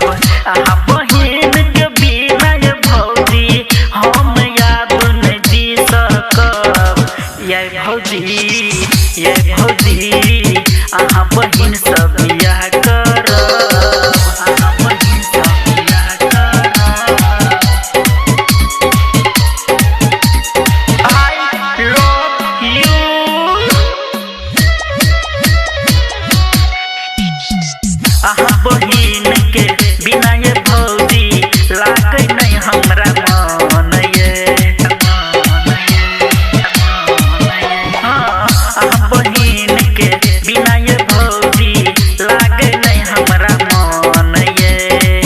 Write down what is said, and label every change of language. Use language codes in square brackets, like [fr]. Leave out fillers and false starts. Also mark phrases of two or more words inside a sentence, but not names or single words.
[mai] बहिन के बिना ये भौजी हम अब नहीं जी सकब। ये भौजी अहाँ बहिन से बियाह करब, बहिन से बियाह करब। [en] I love you। [mai] बहिन के बिना ये भौजी लागे नहीं हमरा मन ये। बहिन के बिना ये भौजी लागे नहीं हमरा मन ये।